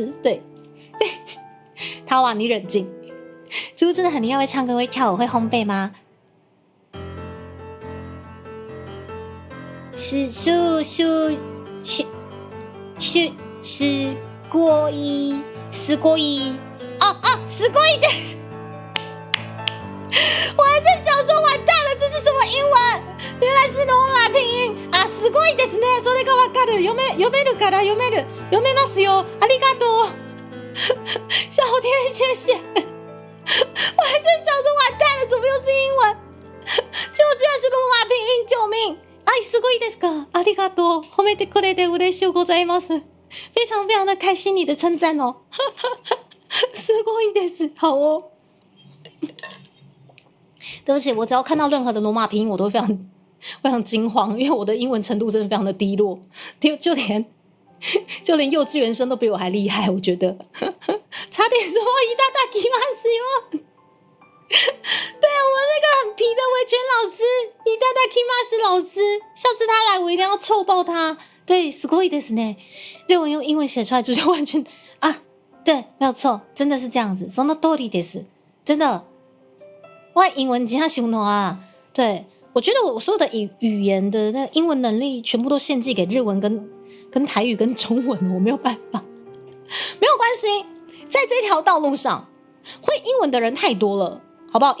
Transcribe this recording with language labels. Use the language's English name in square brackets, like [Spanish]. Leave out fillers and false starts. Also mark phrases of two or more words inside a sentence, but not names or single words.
[Chinese] 对，他哇，你冷静。猪真的很厉害，会唱歌会跳舞会烘焙吗？ [Japanese] 是过一すごいすごいです。 [Chinese] 我还在想说完蛋了，这是什么英文？原来是罗马拼音啊！ [Japanese] すごいですね。それがわかる。読めるから読めますよ。ありがとう。 [Chinese] 小天，谢谢。我还在想说完蛋了，怎么又是英文？结果居然是罗马拼音，救命！ [Japanese] すごいですか？ありがとう。褒めてくれて嬉しゅうございます。 [Chinese] 非常非常的开心你的称赞哦。 [Japanese] すごいです。 [Chinese] 好哦。对不起，我只要看到任何的罗马拼音，我都会非常惊慌，因为我的英文程度真的非常的低落，就连幼稚园生都比我还厉害，我觉得。差点说いただきますよ。对，我们那个很皮的维权老师，いただきます老师，下次他来我一定要臭爆他。对， [Japanese] すごいですね。 [Chinese] 日文用英文写出来就是完全啊，对，没有错，真的是这样子。 [Japanese] その通りです， [Chinese] 真的。我英文真的太烂啊！对，我觉得我所有的语言的那个英文能力全部都献祭给日文跟台语跟中文，我没有办法。没有关系，在这条道路上，会英文的人太多了，好不好？